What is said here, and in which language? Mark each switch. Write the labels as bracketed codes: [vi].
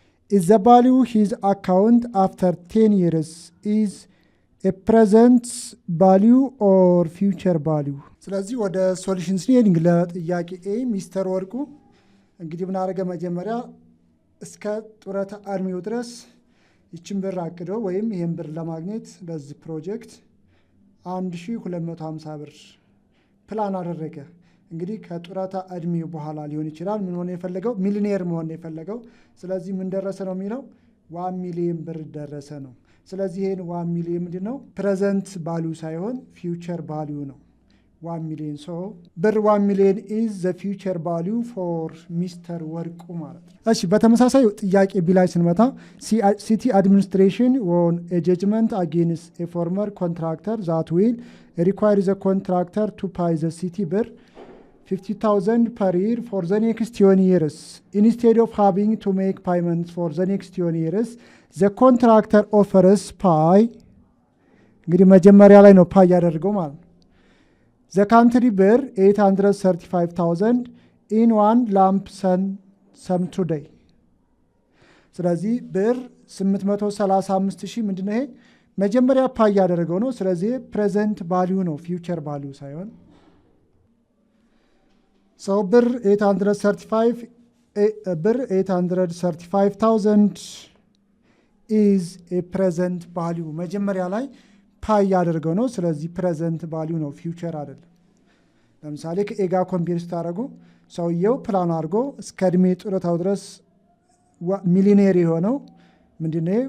[en] Is the value his account after 10 years is a present value or future value? [am] ስለዚህ ወደ ሶሉሽን ስንሄድ ለጥያቄ ኤ ሚስተር ወርቁ እንግዲህ ምን አደረገ? መጀመሪያ እስከ ጡረታ እድሜው ድረስ ይችን ብር አቅደው ወይም ይህን ብር ለማግኘት ለዚህ ፕሮጀክት 1250 ብር ፕላን አደረገ። እንግዲህ ከጡረታ እድሜው በኋላ ሊሆን ይችላል ምን ሆነ የፈለገው? ሚሊዮኔር መሆን የፈለገው። ስለዚህ ምን ደረሰ ነው የሚለው 1 ሚሊዮን ብር ደረሰ ነው። ስለዚህ ይሄን 1 ሚሊዮን ምንድን ነው? ፕሬዘንት ቫሊዩ ሳይሆን ፊውቸር ቫሊዩ ነው 1 ሚሊዮን። [en] ሶ ብር 1 ሚሊዮን ኢዝ ዘ ፊውቸር ቫሊዩ ፎር ሚስተር ወርቁ [am] ማለት ነው። እሺ በተመሳሳይ ጥያቄ ቢ ላይ ስንመጣ [en] ሲቲ አድሚኒስትሬሽን ዎን ኤ ጀጅመንት አጌንስት ኤ ፎርመር ኮንትራክተር ዛት ዊል ሪኳየር ዘ ኮንትራክተር ቱ ፓይ ዘ ሲቲ ብር 50,000 per year for the next 10 years. Instead of having to make payments for the next 10 years, the contractor offers pay. [am] እንግዲህ መጀመሪያ ላይ ነው ፓይ ያደርገው ማለት ነው። [en] The country bill 835,000 in one lump sum today. [am] ስለዚህ ብር 835,000 ምንድነው? ይሄ መጀመሪያ ፓይ ያደረገው ነው። ስለዚህ ፕሬዘንት ቫሊዩ ነው ፊውቸር ቫሊዩ ሳይሆን። ሰው ብር 835,000 [en] ኢዝ ኤ ፕሬዘንት ቫሊዩ [am] መጀመሪያ ላይ ፓይ ያደርገው ነው። ስለዚህ ፕሬዘንት ቫሊዩ ነው ፊውቸር አይደለም። ለምሳሌ ከኤጋ ኮምፔር ስታደርጉ ሰውየው ፕላን አድርጎ እስከ እድሜ ጡረታው ድረስ ሚሊዮኔር የሆነው ምንድነው?